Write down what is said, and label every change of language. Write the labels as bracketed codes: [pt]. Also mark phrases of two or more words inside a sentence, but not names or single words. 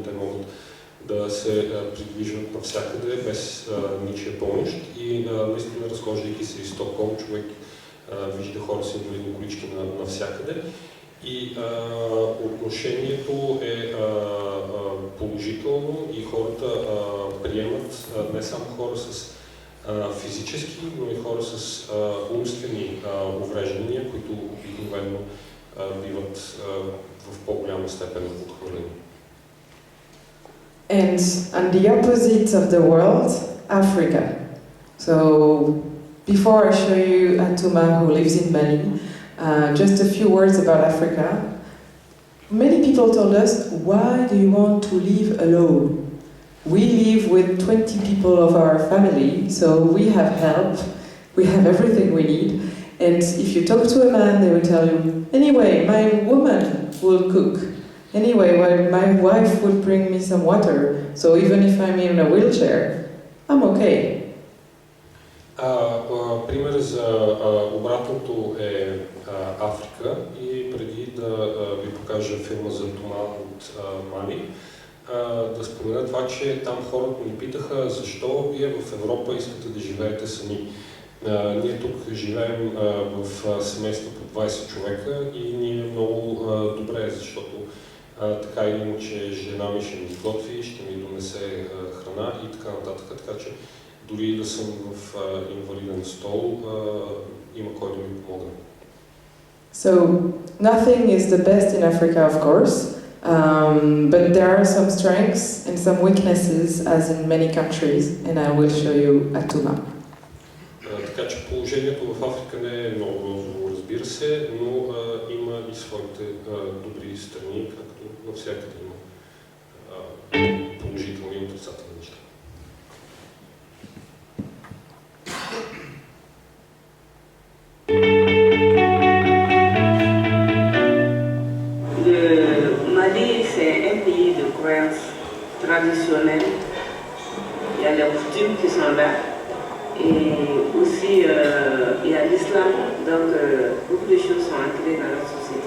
[bg] Те могат да се придвижват навсякъде без ничия помощ и наистина, разхождайки се из Стокхолм, човек вижда хора с инвалидни колички навсякъде и отношението е положително и хората приемат не само хора с физически, но и хора с умствени увреждания, които обикновено биват в по-голяма степен отхвърлени. [en] And on the opposite of the world, Africa. So before I show you Atuma, who lives in Mali, just a few words about Africa. Many people told us, why do you want to live alone? We live with 20 people of our family, so we have help, we have everything we need. And if you talk to a man, they will tell you, anyway, my woman will cook. Anyway, well, my wife would bring me some water, so even if I'm in a wheelchair, I'm okay. [bg] Пример за обратното е Африка и преди да ви покажа филма за Тома от Мали, да спомена това, че там хората ни питаха защо вие в Европа искате да живеете сами. Ние тук живеем в семейство по 20 човека и ни е много добре, защото така или иначе жена ми ще ми изготви, ще ми донесе храна и така нататък. Така че дори да съм в инвалиден стол, има кой да ми помогне. [en] So nothing is the best in Africa, of course, but there are some strengths and some weaknesses, as in many countries, and I will show you Atuma. [bg] Така че положението в Африка не е много розово, разбира се, но има и своите добри страни, както навсякъде има положителни и отрицателни неща. [fr] Le Mali, c'est un pays de croyances traditionnelles. Il y a les coutumes qui sont là. Et aussi, il y a l'islam, donc beaucoup de choses sont ancrées dans la société.